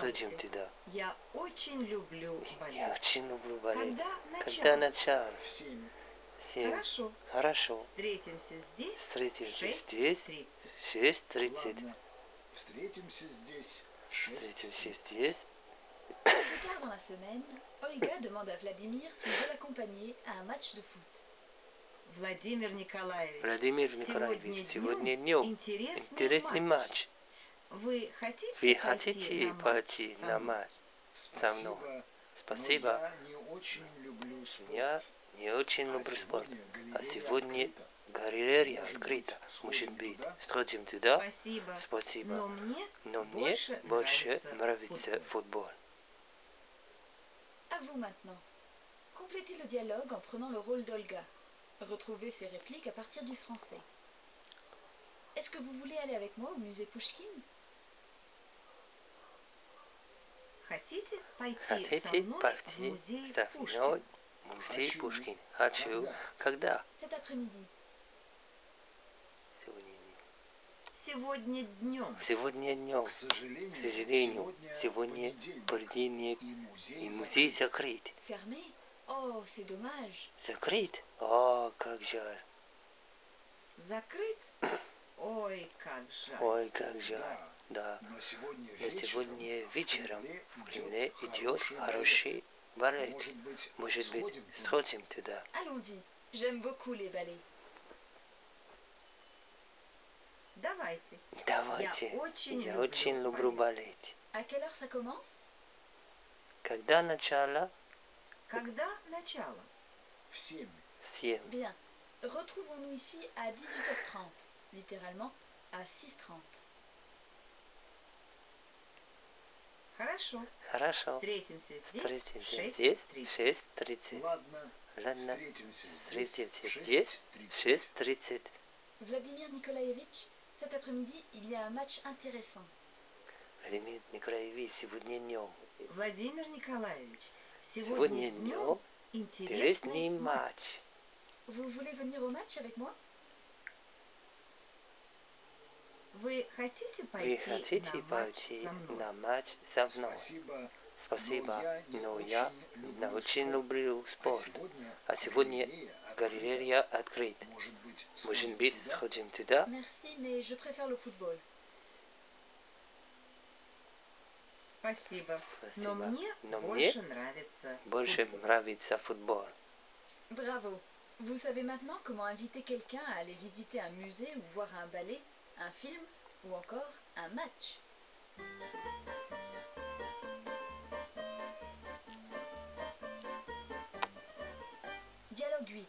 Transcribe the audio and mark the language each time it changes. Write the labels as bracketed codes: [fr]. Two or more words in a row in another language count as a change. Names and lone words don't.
[ru] сходим туда. Я очень люблю Я балет. очень люблю балет. Когда Когда начало? начало? В 7. 7. Хорошо. Хорошо. Встретимся здесь Встретимся в здесь 6:30. в 6:30. Ладно, встретимся здесь в 6. Встретимся здесь. [fr] Plus tard dans la semaine, Olga demande à Vladimir s'il veut l'accompagner à un match de foot. [ru] Владимир Николаевич, Владимир Николаевич, сегодня днем днем интересный матч. Вы хотите Вы пойти хотите на матч пойти со на мной? матч со мной? Спасибо, Спасибо. но я не очень люблю спорт. Я не очень люблю спорт. А галерея сегодня открыта. галерея Может открыта. быть, Может сходим быть, туда? сходим туда? Спасибо. Спасибо. Но мне Но мне больше нравится футбол. футбол. [fr] À vous maintenant. Complétez le dialogue en prenant le rôle d'Olga. Retrouvez ses répliques à partir du français. Est-ce que vous voulez aller avec moi au musée Pouchkine? [ru] Хотите пойти со Хотите мной в пойти музей со Пушкина? мной в музей Хочу. Пушкин? Хочу. Когда? [fr] Cet après-midi. [ru] Сегодня Сегодня днем. днем. Сегодня днем. К сожалению, К сожалению, сегодня понедельник, и музей закрыт. [fr] Fermé? Oh, c'est dommage. [ru] Закрыт? О, как жаль. Закрыт? Ой, как жаль. Ой, как жаль. Да. Но сегодня Но сегодня вечером в Кремле идет хороший хороший балет. Может быть, Может быть, сходим туда? [fr] Allons-y. J'aime beaucoup les ballets. [ru] Давайте. Давайте. Я очень люблю балет. [fr] À quelle heure ça commence? [ru] Когда начало? Когда начало? в 7. Всем. [fr] Bien. Retrouvons-nous ici à 18h30. Littéralement à 6h30. [ru] Хорошо. Хорошо. Встретимся здесь в Встретимся здесь в 6:30. 6:30. Ладно, Ладно. встретимся Встретимся здесь здесь в в 6:30. 6:30. [fr] Vladimir Nikolaevitch, cet après-midi, il y a un match intéressant. [ru] Владимир Николаевич, сегодня днем. Владимир Николаевич, Сегодня сегодня днем днем интересный интересный матч. матч. [fr] Vous voulez venir au match avec moi? [ru] Вы хотите Вы пойти хотите на матч пойти со мной? на матч со мной? Спасибо, Спасибо, но но я я очень люблю А спорт. сегодня, А сегодня галерея открыта. Может быть, Может быть, сходим туда? [fr] Merci, mais je préfère le football. [ru] Спасибо. Спасибо. Но мне Но больше нравится Больше футбол. нравится футбол. [fr] Bravo. Vous savez maintenant comment inviter quelqu'un à aller visiter un musée ou voir un ballet, un film ou encore un match. Dialogue 8.